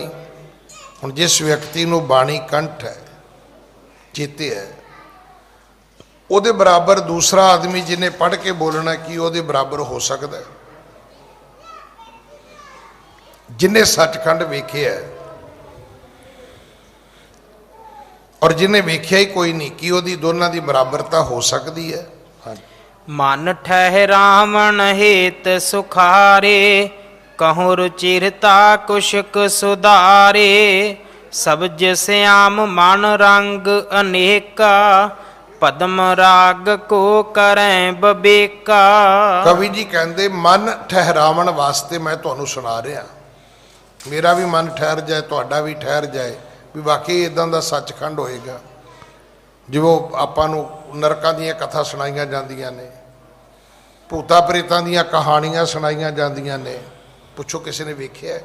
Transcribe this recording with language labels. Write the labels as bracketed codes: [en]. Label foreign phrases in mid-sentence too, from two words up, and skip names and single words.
[pa] ਹੁਣ ਜਿਸ ਵਿਅਕਤੀ ਨੂੰ ਬਾਣੀ ਕੰਠ ਹੈ, ਚੇਤੇ ਹੈ, ਉਹਦੇ ਬਰਾਬਰ ਦੂਸਰਾ ਆਦਮੀ ਜਿਹਨੇ ਪੜ੍ਹ ਕੇ ਬੋਲਣਾ ਕੀ ਉਹਦੇ ਬਰਾਬਰ ਹੋ ਸਕਦਾ ਹੈ? ਜਿਹਨੇ ਸੱਚਖੰਡ ਵੇਖਿਆ ਹੈ ਔਰ ਜਿਹਨੇ ਵੇਖਿਆ ਹੀ ਕੋਈ ਨਹੀਂ, ਕੀ ਉਹਦੀ ਦੋਨਾਂ ਦੀ ਬਰਾਬਰਤਾ ਹੋ ਸਕਦੀ ਹੈ? ਹਾਂਜੀ। ਮਨ ਠਹਰਾਵਣ ਹੇਤ ਸੁਖਾਰੇ, ਕਹੂੰ ਰੁਚਿਰਤਾ ਕੁਸ਼ਕ ਸੁਧਾਰੇ। ਸਬਜ਼ ਸ਼ਿਆਮ ਮਨ ਰੰਗ ਅਨੇਕਾ, ਪਦਮ ਰਾਗ ਕੋ ਕਰੇਂ ਬਬੇਕਾ। ਕਵੀ ਜੀ ਕਹਿੰਦੇ ਮਨ ਠਹਿਰਾਵਣ ਵਾਸਤੇ ਮੈਂ ਤੁਹਾਨੂੰ ਸੁਣਾ ਰਿਹਾ, ਮੇਰਾ ਵੀ ਮਨ ਠਹਿਰ ਜਾਏ, ਤੁਹਾਡਾ ਵੀ ਠਹਿਰ ਜਾਏ ਵੀ ਵਾਕਈ ਇਦਾਂ ਦਾ ਸੱਚਖੰਡ ਹੋਏਗਾ। ਜਿਵੇਂ ਆਪਾਂ ਨੂੰ ਨਰਕਾਂ ਦੀਆਂ ਕਥਾ ਸੁਣਾਈਆਂ ਜਾਂਦੀਆਂ ਨੇ, ਭੂਤਾਂ ਪ੍ਰੇਤਾਂ ਦੀਆਂ ਕਹਾਣੀਆਂ ਸੁਣਾਈਆਂ ਜਾਂਦੀਆਂ ਨੇ, ਪੁੱਛੋ ਕਿਸੇ ਨੇ ਵੇਖਿਆ?